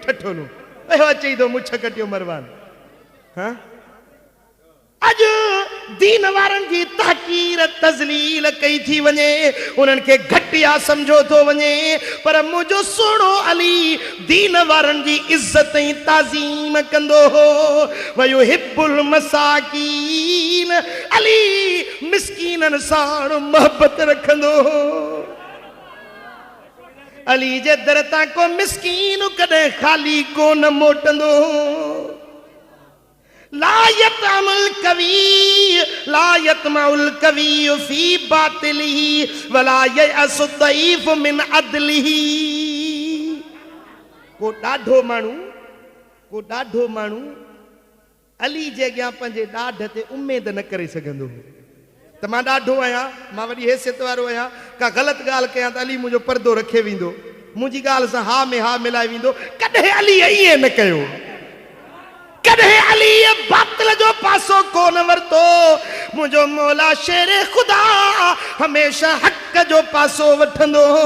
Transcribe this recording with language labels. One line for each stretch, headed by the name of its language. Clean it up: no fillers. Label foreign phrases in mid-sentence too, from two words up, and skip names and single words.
Sindhi: ठठोलूं अचई थो मुछ कटियो मरवान हाँ अॼु दीन वारनि जी तहकीर तज़लील कई थी वञे उन्हनि खे घटिया सम्झो थो वञे पर मुंहिंजो सुहिणो अली दीन वारनि जी इज़त ऐं ताज़ीम कंदो हो
Arabic: ويحب المساكين
Sindhi: अली मिस्कीननि सां मोहबत रखंदो हो अली जे दर तां को मिस्कीन कॾहिं ख़ाली कोन मोटंदो
Arabic: لا يطمع القوي في باطله ولا ييأس الضعيف من عدله
Sindhi: को ॾाढो माण्हू अली जे अॻियां पंहिंजे ॾाढ ते उमेद न करे सघंदो त मां ॾाढो आहियां मां वॾी हैसियत वारो आहियां का ग़लति ॻाल्हि कयां त अली मुंहिंजो पर्दो रखे वेंदो मुंहिंजी ॻाल्हि सां हा में हा मिलाए वेंदो कॾहिं अली ईअं न कयो कॾहिं अली बातिल जो पासो कोन वरतो मुंहिंजो मौला शेर खुदा हमेशा हक़ जो पासो वठंदो